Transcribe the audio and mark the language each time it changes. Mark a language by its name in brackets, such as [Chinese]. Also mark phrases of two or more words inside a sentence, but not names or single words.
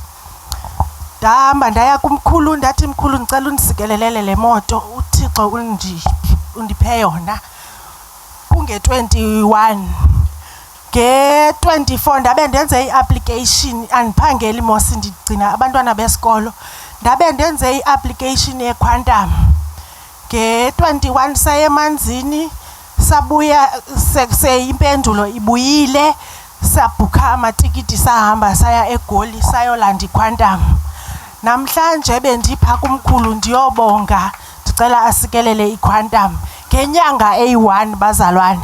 [Xhosa] Ndahamba ndaya kumkhulu ndathi mkhulu ndicela undisikelelele le moto uThixo undiphe yona. Kunge-21 nge-24 ndabe ndenze i-application andiphangeli mos ndigcina abantwana besikolo ndabe ndenze i-application ye-quantum. Nge-21 saye emanzini sabuya impendulo ibuyile sabhukha amatikiti sahamba saya eGoli sayolanda iquantum. Namhlanje bendipha kumkhulu ndiyobonga ndicela asikelele iquantum ngenyanga eyi-1 bazalwane.